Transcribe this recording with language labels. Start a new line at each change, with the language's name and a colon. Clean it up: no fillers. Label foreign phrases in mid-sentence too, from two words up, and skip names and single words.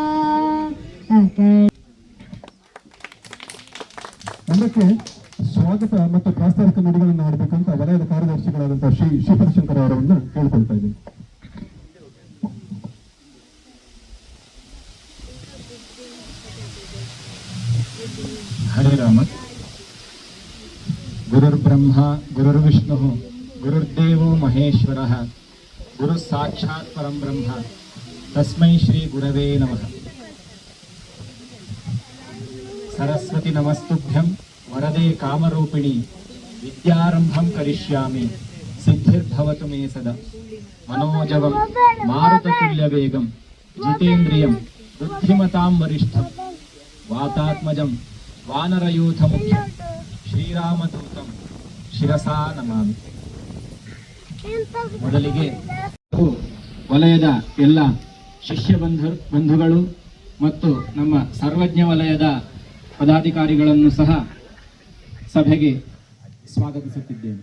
Kannada: ಅದಕ್ಕೆ ಸ್ವಾಗತ ಮತ್ತು ಪ್ರಾಸ್ತಾವಿಕ ನುಡಿಗಳನ್ನು ಆಡಬೇಕಂತ ವಲಯದ ಕಾರ್ಯದರ್ಶಿಗಳಾದಂತಹ ಶ್ರೀ ಶ್ರೀಪರಶಂಕರ್ ಅವರನ್ನು ಕೇಳ್ಕೊಳ್ತಾ ಇದ್ದೀನಿ.
Sanskrit: ಹರೇ ರಾಮ. ಗುರುರ್ಬ್ರಹ್ಮ ಗುರುರ್ವಿಷ್ಣು ಗುರುರ್ದೇವೋ ಮಹೇಶ್ವರಃ ಗುರು ಸಾಕ್ಷಾತ್ ಪರಂ ಬ್ರಹ್ಮ ತಸ್ಮೈ ಶ್ರೀ ಗುರವೇ ನಮಃ. ಸರಸ್ವತಿ ನಮಸ್ತುಭ್ಯಂ ವರದೆ ಕಾಮರೂಪಿಣಿ ವಿದ್ಯಾರಂಭಂ ಕರಿಷ್ಯಾಮಿ ಸಿದ್ಧಿರ್ಭವತು ಮೇ ಸದಾ. ಮನೋಜವಂ ಮಾರುತತುಲ್ಯ ವೇಗಂ ಜಿತೇಂದ್ರಿಯಂ ಬುದ್ಧಿಮತಾಂ ವರಿಷ್ಠಂ ವಾತಾತ್ಮಜಂ ವಾನರಯೂಥ ಮುಖ್ಯಂ ಶ್ರೀರಾಮದೂತಂ ಶಿರಸಾ ನಮಾಮಿ.
Kannada: ಮೊದಲಿಗೆ ವಲಯದ ಎಲ್ಲ ಶಿಷ್ಯ ಬಂಧುಗಳು ಮತ್ತು ನಮ್ಮ ಸರ್ವಜ್ಞ ವಲಯದ ಪದಾಧಿಕಾರಿಗಳನ್ನು ಸಹ ಸಭೆಗೆ ಸ್ವಾಗತಿಸುತ್ತಿದ್ದೇನೆ.